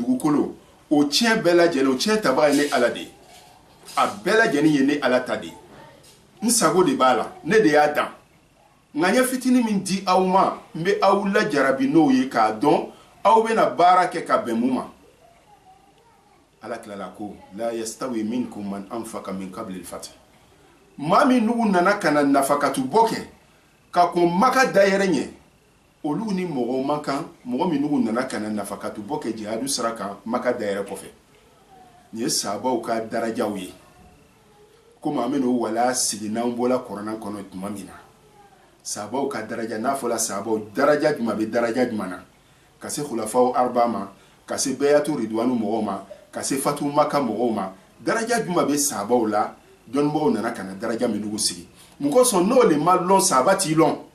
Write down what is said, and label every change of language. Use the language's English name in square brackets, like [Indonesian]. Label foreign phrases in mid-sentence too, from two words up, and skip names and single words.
[Bambara] dugukolo o tiɲɛ bɛɛ lajɛlen o tiɲɛ tabaga ye ne ala de ye a bɛɛ lajɛlen ye ne ala ta de ye n sago de b'a la ne de y'a dan nka n ye fitinin min di aw ma n bɛ aw lajarabi n'o ye k'a dɔn aw bɛna baara kɛ ka bɛn mun ma ala tilala ko [Arabic] لا يستوي منكم من أنفق من قبل الفتح [Bambara] maa min n'u nana ka na nafakatu bɔ kɛ ka kɔn maka dayɛrɛ ɲɛ olu ni mɔgɔw man kan mɔgɔ min n'u nana ka na nafakatu bɔ kɛ jihadu sira kan maka dayɛrɛ kɔfɛ nin ye sahabaw ka darajaw ye komi an bɛ n'o wala sigi n'an bɔla kuranna kɔnɔ tuma min na sahabaw ka daraja n'a fɔla sahabaw daraja jumɛn bɛ daraja jumɛn na ka se khulafaw arba ma ka se bayatu ridwanu mɔgɔw ma ka se fatu maka mɔgɔw ma daraja jumɛn bɛ sahabaw la dɔnnibagaw nana ka na daraja min n'u sigi mun kosɔn n'o le ma lɔn sahaba t'i lɔn